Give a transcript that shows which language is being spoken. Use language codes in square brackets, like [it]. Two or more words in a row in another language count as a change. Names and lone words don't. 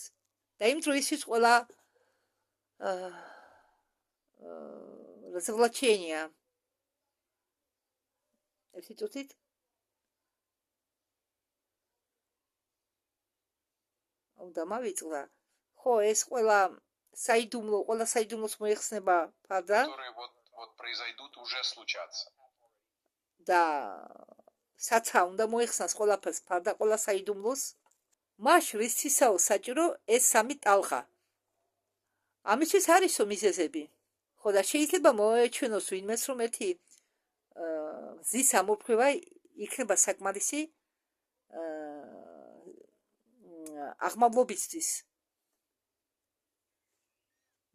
[ka] და იმ დროისთვის ყველა развлечения. ერთი წუთით. უნდა მავიწყდა. ხო, ეს ყველა საიდუმლოს მოიხსნება ფარდა. [ru] Которые вот произойдут, уже случатся. [ka] და საცა უნდა მოიხსნას ყველაფერს ფარდა, ყველა საიდუმლოს. მაშ რისთვისაო საჭირო ეს სამი ტალღა. ამისთვის არისო მიზეზები. ხო და შეიძლება მოეჩვენოს ვინმეს, რომ ერთი მზის ამოფრქვევა იქნება საკმარისი აღმავლობისთვის.